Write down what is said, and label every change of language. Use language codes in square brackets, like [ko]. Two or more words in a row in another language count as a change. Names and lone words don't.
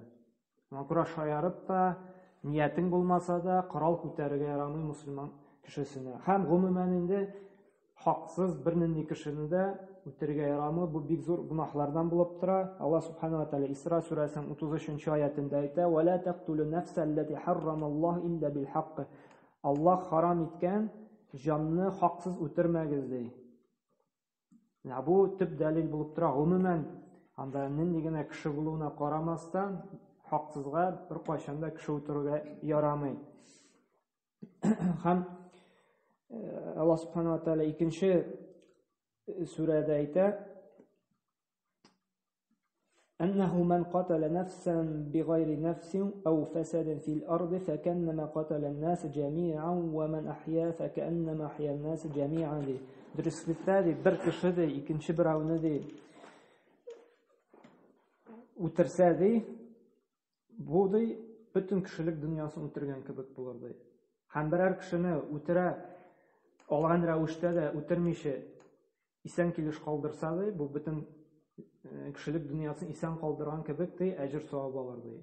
[tt] Моңа күрә шаярып та, ниятең булмаса да, корал күтәрергә ярамый мусульман кешесенә. Һәм гомумән инде хаксыз бернинди кешене дә үтерергә ярамый. Бу бик зур гөнаһлардан булып тора. Аллаһ [ar] سبحانه وتعالى [tt] Исра сүрәсенең 33-нчы аятында әйтә: [ar] "ولا تقتلوا النفس التي حرم الله إلا بالحق". [tt] Аллаһ харам иткән җанны хаксыз үтермәгез ди. Бу төп дәлил булып тора. Гомумән анда нинди генә кеше булуына карамастан, хаксызга бер кайчан да кеше үтерергә ярамый. Һәм Аллаһ [ar] سبحانه وتعالى [tt] икенче сүрәдә әйтә: [ar] "أنه من قتل نفسا بغير نفس أو فسادا في الأرض فكأنما قتل الناس جميعا ومن أحيا فكأنما أحيا الناس جميعا". [tt] Дөреслекдә бер кеше дә икенче берәүне дә үтерсә дә, бу да бөтен кешелек дөньясын үтергән кебек булыр ди. Һәм берәр кешене үтерә алган рәвештә дә үтермичә исән килеш калдырса ди, бу бөтен кешелек дөньясын исән калдырган кебек ди, әҗер савап алыр ди.